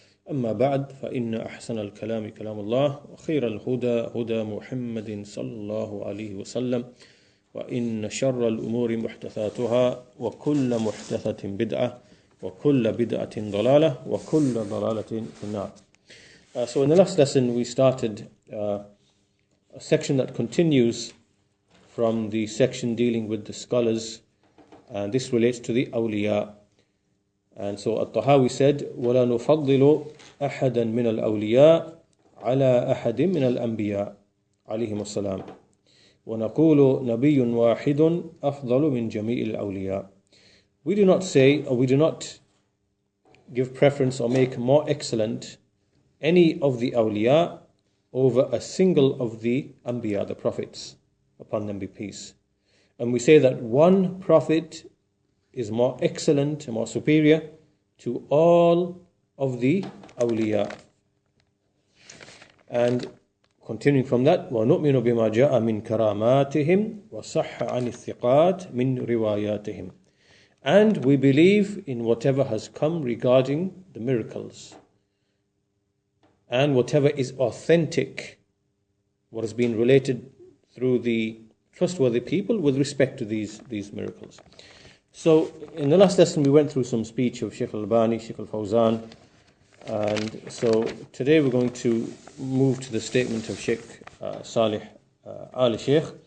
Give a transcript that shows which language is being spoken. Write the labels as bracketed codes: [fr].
[ar] أما بعد فإن أحسن الكلام كلام الله وخير الهدى هدى محمد صلى الله عليه وسلم وإن شر الأمور محدثاتها وكل محدثة بدعة وكل بدعة ضلالة وكل ضلالة في النار. [en] So in the last lesson we started a section that continues from the section dealing with the scholars, and this relates to the awliya. And so At-Tahaawiyyah said, [ar] وَلَا نُفَضِّلُ أَحَدًا مِنَ الْأَوْلِيَاءِ عَلَى أَحَدٍ مِنَ الْأَنْبِيَاءِ عَلَيْهِمُ السَّلَامُ وَنَقُولُ نَبِيٌّ وَاحِدٌ أَفْضَلُ مِنْ جَمِيعِ الْأَوْلِيَاءِ. [en] We do not say, or we do not give preference or make more excellent any of the awliya over a single of the anbiya, the prophets, upon them be peace. And we say that one prophet is more excellent and more superior to all of the awliya. And continuing from that, [ar] وَنُؤْمِنُ بِمَا جَاءَ مِنْ كَرَامَاتِهِمْ وَصَحَّ عَنِ الثِّقَاتِ مِنْ رِوَايَاتِهِمْ. [en] And we believe in whatever has come regarding the miracles and whatever is authentic, what has been related through the trustworthy people with respect to these miracles. So in the last lesson we went through some speech of Shaykh al-Albani, Shaykh al-Fawzan, and so today we're going to move to the statement of Shaykh Salih al-Shaykh.